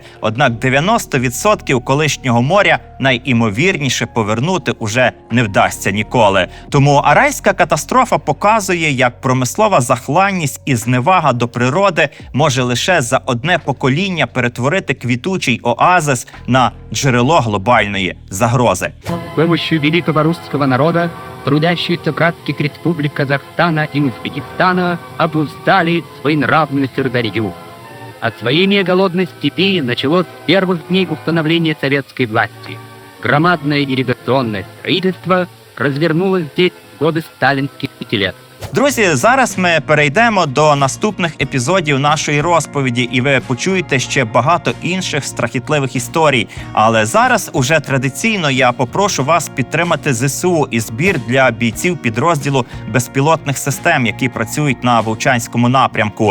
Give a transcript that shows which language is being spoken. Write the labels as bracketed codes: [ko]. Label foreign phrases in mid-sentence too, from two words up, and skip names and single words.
[uk] Однак 90% колишнього моря найімовірніше повернути уже не вдасться ніколи. Тому Аральська катастрофа показує, як промислова захланність і зневага до природи може лише за одне покоління перетворити квітучий оазис на джерело глобальної загрози. [ru] С помощью великого русского народа трудящиеся в братских республик Казахстана и Узбекистана обуздали своенравную Сырдарью. Освоение голодной степи началось с первых дней установления советской власти. Громадное ирригационное строительство развернулось здесь в годы сталинских 5 лет. [uk] Друзі, зараз ми перейдемо до наступних епізодів нашої розповіді, і ви почуєте ще багато інших страхітливих історій. Але зараз уже традиційно я попрошу вас підтримати ЗСУ і збір для бійців підрозділу безпілотних систем, які працюють на Вовчанському напрямку.